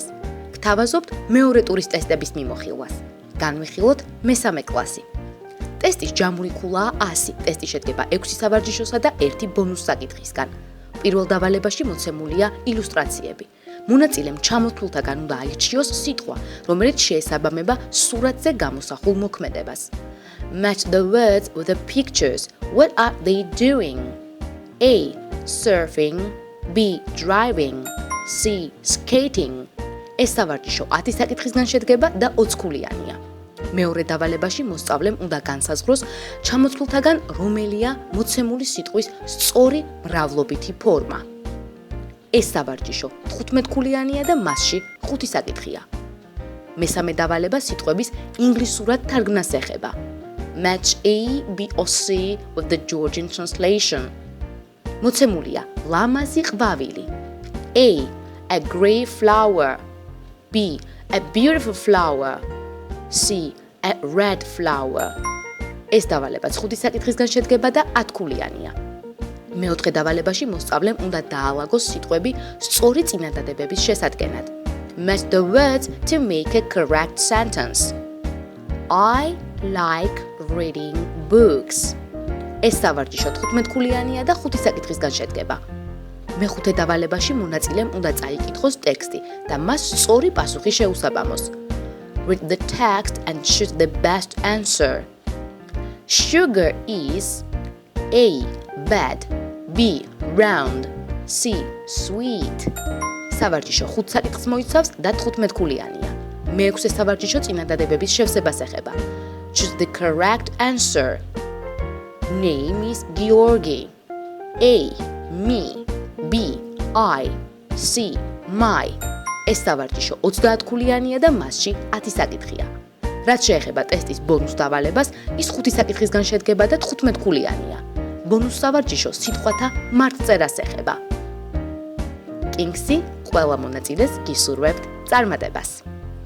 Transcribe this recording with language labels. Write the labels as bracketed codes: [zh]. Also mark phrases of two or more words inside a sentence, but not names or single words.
[ka] გთავაზობთ მეორე ტურის ტესტების მიმოხილვას. განვიხილოთ მესამე კლასი. ტესტის ჯამური ქულაა 100, ტესტი შედგება 6 სავარჯიშოსა და 1 ბონუს საკითხისგან. პირველ დავალებაში მოცემულია ილუსტრაციები. მონაწილემ ჩამოთვლთაგან უნდა აირჩიოს სიტყვა, რომელიც შეესაბამება სურათზე გამოსახულ მოქმედებას. [en] Match the words with the pictures. What are they doing? A. Surfing. B. Driving. C. Skating. [ka] ეს სავარჯიშო 10 საკითხისგან შედგება და 20 ქულიანია. მეორე დავალებაში მოსწავლემ უნდა განსაზღვროს ჩამოთვლთაგან რომელია მოცემული სიტყვის სწორი მრავლობითი ფორმა. ეს სავარჯიშო 15 ქულიანია და მასში 5 საკითხია. მესამე დავალება სიტყვების ინგლისურად თარგმნას ეხება. [en] Match A, B or C with the Georgian translation. [ka] მოცემულია ლამაზი ყვავილი. [en] A. A grey flower. B. A beautiful flower. C. A red flower. [ka] ეს დავალებაც 5 საკითხისგან შედგება და 10 ქულიანია. მეოთხე დავალებაში მოსწავლემ უნდა დაალაგოს სიტყვები სწორი წინადადებების შესადგენად. [en] Match the words to make a correct sentence. I like reading books. [ka] ეს სავარჯიშო 15 ქულიანია და 5 საკითხისგან შედგება. მეხუთე დავალებაში მონაწილემ უნდა წაიკითხოს ტექსტი და მას სწორი პასუხი შეუსაბამოს. [en] Read the text and choose the best answer. Sugar is A. Bad. B. Round. C. Sweet. [ka] სავარჯიშო 5 საკითხს მოიცავს და 15 ქულიანია. მეექვსე სავარჯიშო წინადადებების შევსებას ეხება. [en] Choose the correct answer. Name is Georgi. A. Me. B. I. C. My. [ka] ეს სავარჯიშო 30 ქულიანია და მასში 10 საკითხია. რაც შეეხება ტესტის ბონუს დავალებას, ის 5 საკითხისგან შედგება და 15 ქულიანია. ბონუს სავარჯიშო სიტყვათა მარტწერას ეხება. კინგსი ყველა მონაწილეს გისურვებთ წარმატებას.